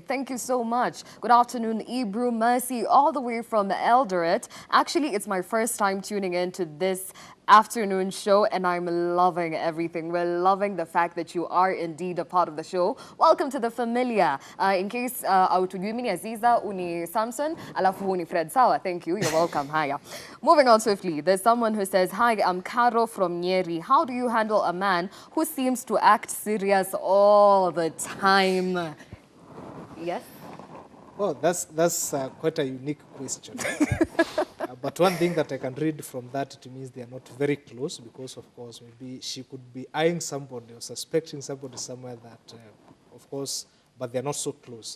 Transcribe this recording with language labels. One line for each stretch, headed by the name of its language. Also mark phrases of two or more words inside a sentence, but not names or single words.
English: Thank you so much. Good afternoon, Ebru, Mercy, all the way from Eldoret. Actually, it's my first time tuning into this afternoon show, and I'm loving everything. We're loving the fact that you are indeed a part of the show. Welcome to the familia. In case
Swahili: autujui ni Aziza, uni Samson, alafu uni Fred. Sawa,
English: thank you. You're welcome. Hiya. Moving on swiftly, there's someone who says, hi, I'm Caro from Nyeri. How do you handle a man who seems to act serious all the time? Yes? Well, that's quite a unique question. But one thing that I can read from that, it means they are not very close because, of course, maybe she could be eyeing somebody or suspecting somebody somewhere that, of course, but they're not so close.